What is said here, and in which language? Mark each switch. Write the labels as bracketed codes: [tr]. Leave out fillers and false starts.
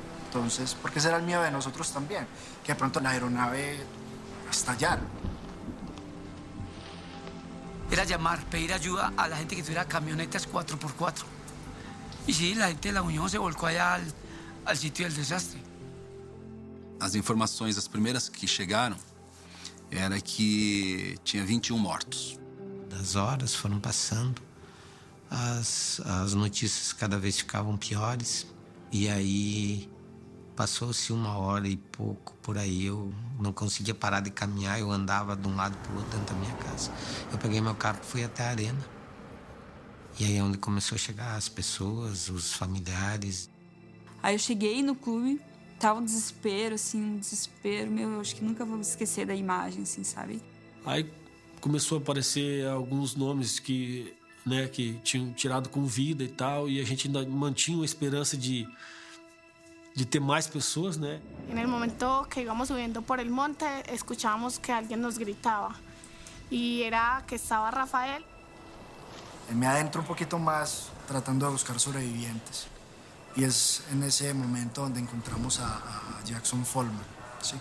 [es] Entonces, porque ese era el miedo de nosotros también, que de pronto la aeronave estallara. Era llamar, pedir ayuda a la gente que tuviera camionetas 4x4. Y sí, la gente de la Unión se volcó allá al sitio del desastre. [pt] As informações, as primeiras que chegaram, era que tinha 21 mortos. As horas foram passando, as notícias cada vez ficavam piores. E aí passou-se 1 hora e pouco por aí. Eu não conseguia parar de caminhar, eu andava de um lado para o outro dentro da minha casa. Eu peguei meu carro e fui até a arena. E aí é onde começou a chegar as pessoas, os familiares. Aí eu cheguei no clube, tava um desespero, assim, meu, eu acho que nunca vou esquecer da imagem, assim, sabe? Aí começou a aparecer alguns nomes que tinham tirado com vida e tal, e a gente ainda mantinha uma esperança de ter mais pessoas, né? [es] En el momento que íbamos subiendo por el monte, escuchábamos que alguien nos gritaba, y era que estaba Rafael. Me adentro un poquito más tratando de buscar sobrevivientes. Y es en ese momento donde encontramos a Jackson Follman, ¿sí?